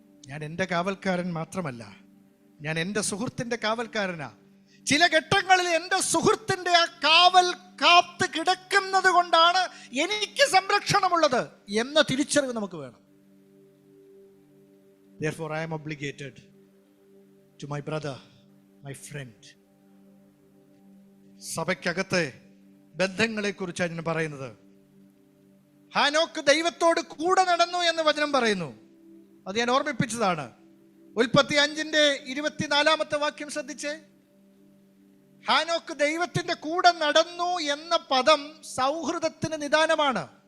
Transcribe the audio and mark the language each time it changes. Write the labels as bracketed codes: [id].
[ml] ഞാൻ എൻ്റെ കാവൽക്കാരൻ മാത്രമല്ല, ഞാൻ എൻ്റെ സുഹൃത്തിൻ്റെ കാവൽക്കാരനാ. ചില ഘട്ടങ്ങളിൽ എൻ്റെ സുഹൃത്തിൻ്റെ ആ കാവൽ കാത്ത് കിടക്കുന്നത് കൊണ്ടാണ് എനിക്ക് സംരക്ഷണമുള്ളത് എന്ന തിരിച്ചറിവ് നമുക്ക് വേണം. [en] Therefore I am obligated to my brother, my friend. [ml] സഭയ്ക്കകത്തെ ബന്ധങ്ങളെ കുറിച്ചാണ് ഞാൻ പറയുന്നത്. ഹാനോക്ക് ദൈവത്തോട് കൂടെ നടന്നു എന്ന് വചനം പറയുന്നു. അത് ഞാൻ ഓർമ്മിപ്പിച്ചതാണ്. ഉൽപ്പത്തി 5:24 വാക്യം ശ്രദ്ധിച്ചേ. ഹാനോക്ക് ദൈവത്തിന്റെ കൂടെ നടന്നു എന്ന പദം സൗഹൃദത്തിന് നിദാനമാണ്.